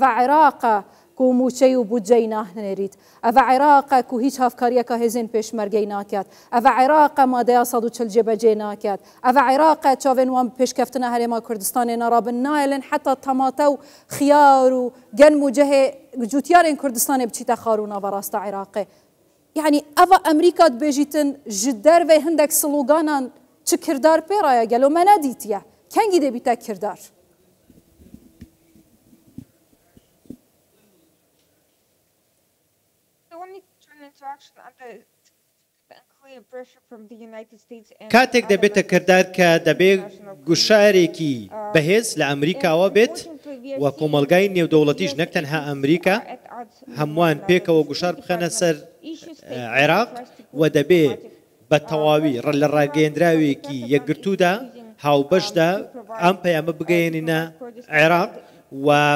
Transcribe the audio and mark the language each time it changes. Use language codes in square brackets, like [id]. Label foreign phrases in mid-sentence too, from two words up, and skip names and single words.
[ku] Iraq e ku mûçey û budceyî nahnêrît ev Iraq e ku hîç hevkariyeka hêzên pêşmergeyî naket ev Iraq e madeya 140 cêbecê naket ev Iraq e çavên wan pêşkeftina Herêma Kurdistanê narabin naelin heta temate û xiyar û germ û cihê cûtiyarên Kurdistanê biçîte xarûna berasta Iraqê yani ev Amerîka dibêjîtin ji dervê hindek sloganan çi kirdar pê raya gelo me nedîtiye kengî dê bîte kirdar [ckb] کاتێک دەبێتە کردار کە دەبێت گوشارێکی بەهێز لە ئەمریکاوە بێت و کۆمەلگای نێودەوڵەتیش نەک تەنها ئەمریکا هەمووان پێکەوە گوشار بخەنە سەر عێراق و دەبێت بە تەواوی لە ڕاگەیەندراوێکی یەکگرتوودا هاوبەشدا ئەم پەیامە بگەێنینە عێراق و